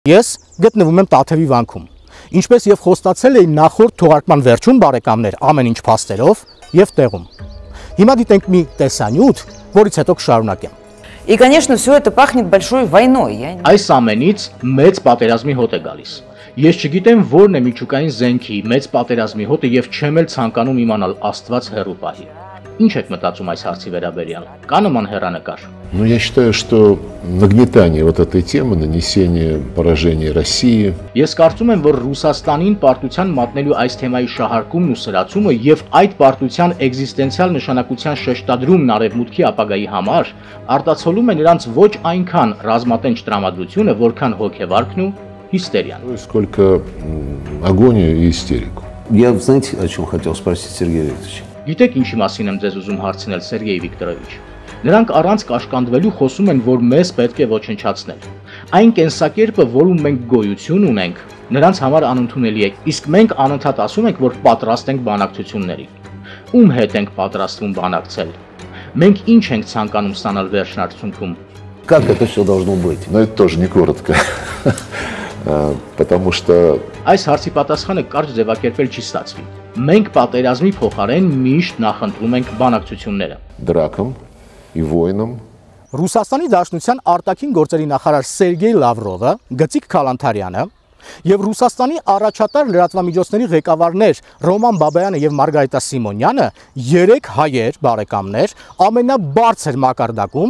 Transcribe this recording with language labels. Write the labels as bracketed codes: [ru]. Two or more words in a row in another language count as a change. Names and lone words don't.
[hy] Ես գտնվում եմ Տաթևի վանքում, ինչպես եւ խոստացել էի նախորդ թողարկման վերջում բարեկամներ ամեն ինչ փաստերով եւ տեղում։ Հիմա դիտենք մի տեսանյութ, որից հետո կշարունակեմ։ [ru] И, конечно, все это пахнет большой войной. [hy] Այս ամենից մեծ պատերազմի հոտ է գալիս։ Ես չգիտեմ որն է միջուկային զենքի մեծ պատերազմի հոտը եւ չեմ էլ ցանկանում իմանալ Աստված հեռու պահի։ Ինչ եք մտածում այս հարցի վերաբերյալ։ Կա նման հեռանկար։ [ru] Ну, я считаю, что нагнетание вот этой темы, нанесение поражения России. [hy] Ես կարծում եմ, որ Ռուսաստանին պարտության մատնելու այս թեմայի շահարկումն ու սրացումը եւ այդ պարտության էգզիստենցիալ նշանակության շեշտադրումն արևմուտքի ապագայի համար արտացոլում է նրանց ոչ այնքան ռազմատենչ տրամադրությունը, որքան հոգեվարքն ու հիստերիան։ [ru] Сколько агонию и истерику. Я, знаете, о чем хотел спросить, Сергей Викторович? [hy] Գիտեք ինչի մասին եմ ձեզ ուզում հարցնել, Սերգեյ Վիկտորովիչ։ Նրանք առանց կաշկանդվելու խոսում են, որ մեզ պետք է ոչնչացնել։ Այն կենսակերպը, որում մենք գոյություն ունենք, նրանց համար անընդունելի է, իսկ մենք անընդհատ ասում ենք, որ պատրաստ ենք բանակցությունների։ Ում հետ ենք պատրաստվում բանակցել։ Մենք ինչ ենք ցանկանում ստանալ վերջնարդյունքում։ [ru] Как это все должно быть? Но это тоже не коротко. Потому что [hy] Այս հարցի պատասխանը կարճ ձևակերպել չի ստացվի։ Մենք պատերազմի փոխարեն միշտ նախընտրում ենք բանակցությունները։ [ru] дракам и воинам. [hy] Ռուսաստանի Դաշնության արտաքին գործերի նախարար Սերգեյ Լավրովը, Գծիկ Քալանթարյանը եւ Ռուսաստանի առաջատար լրատվամիջոցների ղեկավարներ Ռոման Բաբայանը եւ Մարգարիտա Սիմոնյանը 3 հայեր բարեկամներ ամենաբարձր մակարդակում